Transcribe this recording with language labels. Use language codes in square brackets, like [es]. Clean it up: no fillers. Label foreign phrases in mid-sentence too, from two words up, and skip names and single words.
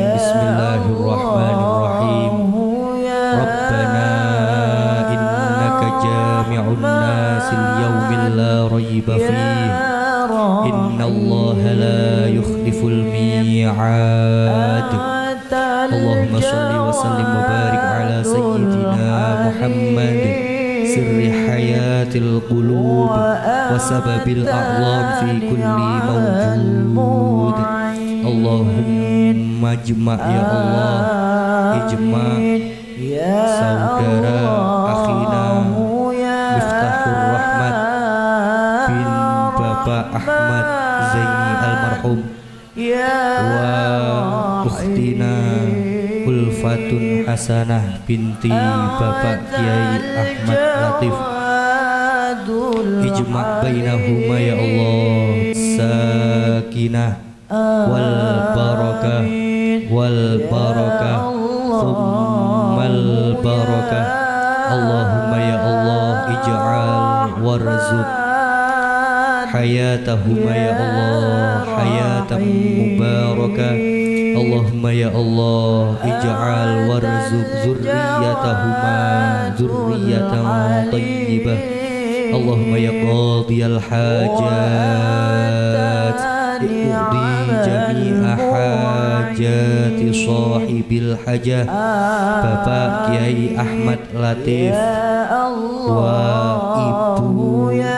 [ar] بسم الله الرحمن الرحيم. ربنا إنك جامع الناس ليوم لا ريب فيه إن الله لا يخلف الميعاد. اللهم صل وسلم وبارك على سيدنا محمد سر حياة القلوب وسبب الأعلام في كل موجود. اللهم اجمع يا الله, ijma' saudara akhina Miftahur Rahmat bin Bapak Ahmad Zaini almarhum wa ukhtina Ulfatun Hasanah binti Bapak Kiai Ahmad Latif. اجمع بينهما يا الله، سكينة والبركة ثم البركة. اللهم يا الله اجعل وارزق حياتهما يا الله حياة مباركة. اللهم يا الله اجعل وارزق ذريتهما ذرية طيبة. اللهم يا قاضي الحاجات اقض جميع حاجات صاحب الحاجة Bapak Kiai Ahmad Latif و Ibu